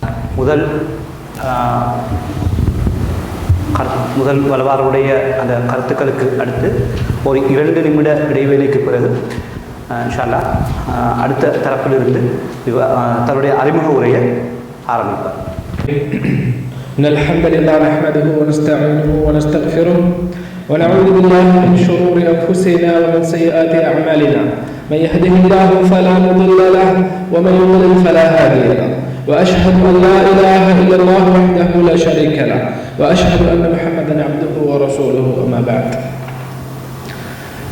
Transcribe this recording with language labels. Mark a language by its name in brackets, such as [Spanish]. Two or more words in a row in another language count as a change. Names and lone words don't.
[Tamil] முதல் வளவாருடைய அந்த கருத்துக்களுக்கு அடுத்து ஒரு 2 நிமிட இடைவேளைக்கு பிறகு [Arabic] إن شاء الله [Tamil] அடுத்த தரப்பிலிருந்து தன்னுடைய அறிமுக உரையை ஆரம்பிப்பார். [Arabic] إن الحمد لله نحمده ونستعينه ونستغفره ونعوذ بالله من شرور أنفسنا ومن سيئات أعمالنا من يهده الله فلا مضل له ومن يضلل فلا هادي له وأشهد أن لا إله إلا الله وحده لا شريك له وأشهد أن محمدا عبده ورسوله أما بعد.